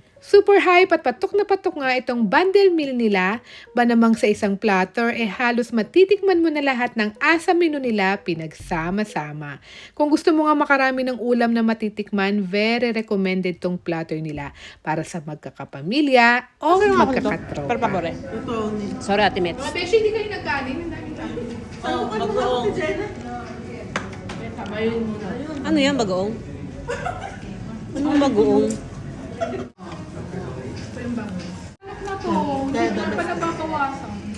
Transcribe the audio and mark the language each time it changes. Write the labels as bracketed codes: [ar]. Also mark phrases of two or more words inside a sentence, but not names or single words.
[en] Super hype [tl] at patok na patok nga itong bundle meal nila, ba namang sa isang platter halos matitikman mo na lahat ng asa menu nila pinagsama-sama. Kung gusto mo nga makarami ng ulam na matitikman, [en] very recommended [tl] tong platter nila para sa magkakapamilya o [it] Per [tl] magkakatropa. [it] favore. [tl] Sorry, Ate Mets. Mga beshi, hindi kayo nagkanin. Ang daming kanin. Ano yan, bagoong? Anong bagoong? Anak na to, hindi ko na pala babawasan.